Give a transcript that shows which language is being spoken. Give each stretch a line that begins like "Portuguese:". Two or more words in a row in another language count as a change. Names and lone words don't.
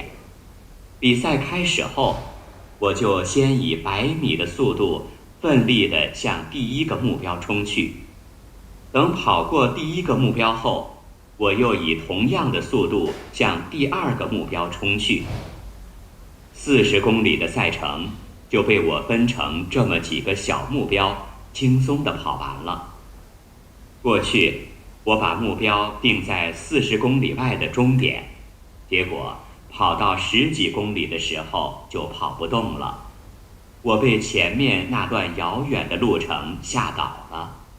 Chinese: 比賽開始後，我就先以100米的速度奮力地向第一個目標衝去，等跑過第一個目標後，我又以同樣的速度向第二個目標衝去。40公里的賽程就被我分成這麼幾個小目標，輕鬆地跑完了。過去我把目標定在40公里外的終點，結果跑到10幾公里的時候就跑不動了。我被前面那段遙遠的路程嚇倒了。